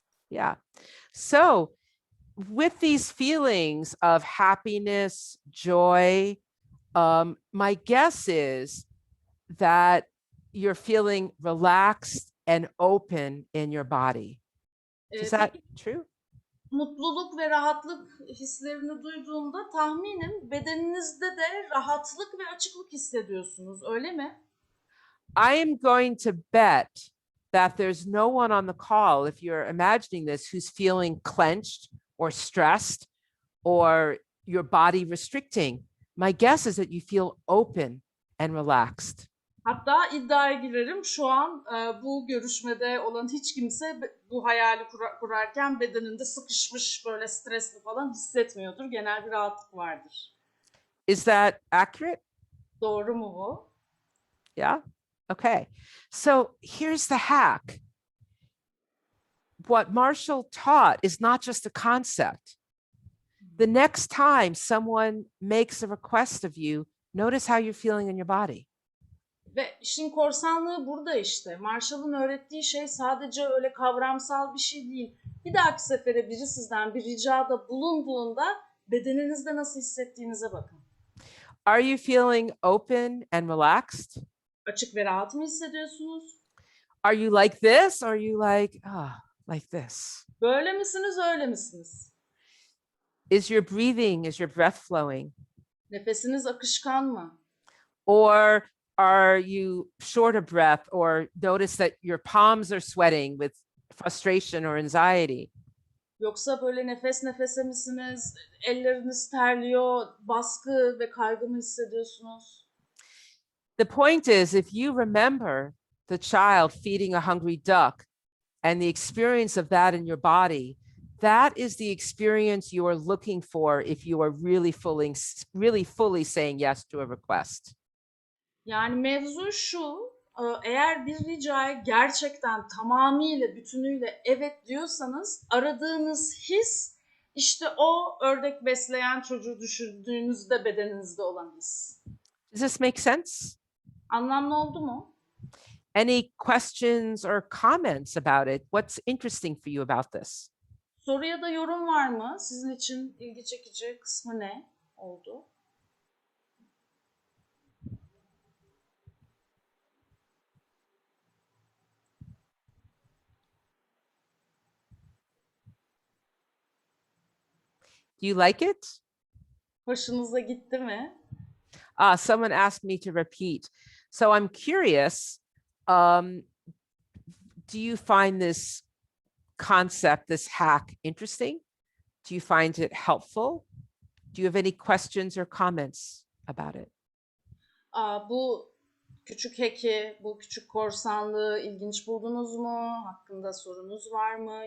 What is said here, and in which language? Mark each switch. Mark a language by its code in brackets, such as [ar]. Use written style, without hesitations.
[en] yeah. So with these feelings of happiness, joy, my guess is that you're feeling relaxed and open in your body. Is that true? [tr] Mutluluk ve rahatlık hislerini duyduğumda tahminim bedeninizde de rahatlık ve açıklık hissediyorsunuz, öyle mi? [en] I am going to bet that there's no one on the call, if you're imagining this, who's feeling clenched or stressed or your body restricting. My guess is that you feel open and relaxed. [tr] Hatta iddiaya girerim, şu an bu görüşmede olan hiç kimse bu hayali kurarken bedeninde sıkışmış, böyle stresli falan hissetmiyordur. Genel bir rahatlık vardır. [en] Is that accurate? [tr] Doğru mu bu? [en] Yeah. Okay. So here's the hack. What Marshall taught is not just a concept. The next time someone makes a request of you, notice how you're feeling in your body. [tr] Ve işin korsanlığı burada işte. Marshall'ın öğrettiği şey sadece öyle kavramsal bir şey değil. Bir dahaki sefere biri sizden bir ricada bulunduğunda bedeninizde nasıl hissettiğinize bakın. [en] Are you feeling open and relaxed? [tr] Açık ve rahat mı hissediyorsunuz? [en] Are you like this, or are you like this? [tr] Böyle misiniz, öyle misiniz? [en] Is your breathing, is your breath flowing? [tr] Nefesiniz akışkan mı? [en] Or are you short of breath, or notice that your palms are sweating with frustration or anxiety? [tr] Yoksa böyle nefes nefese misiniz? Elleriniz terliyor, baskı ve kaygı mı hissediyorsunuz? [en] The point is, if you remember the child feeding a hungry duck and the experience of that in your body, that is the experience you are looking for if you are really fully saying yes to a request. [tr] Yani mevzu şu, eğer bir ricaya gerçekten tamamıyla, bütünüyle evet diyorsanız aradığınız his işte o ördek besleyen çocuğu düşürdüğünüzde bedeninizde olan his. [en] Does this make sense? [tr] Anlamlı oldu mu? [en] Any questions or comments about it? What's interesting for you about this? [tr] Soru ya da yorum var mı? Sizin için ilgi çekici kısmı ne oldu? [en] Do you like it? [tr] Hoşunuza gitti mi? [en] Someone asked me to repeat. So I'm curious, do you find this concept, this hack, interesting? Do you find it helpful? Do you have any questions or comments about it? [tr] Bu küçük hack'i, bu küçük korsanlığı ilginç buldunuz mu? Hakkında sorunuz var mı?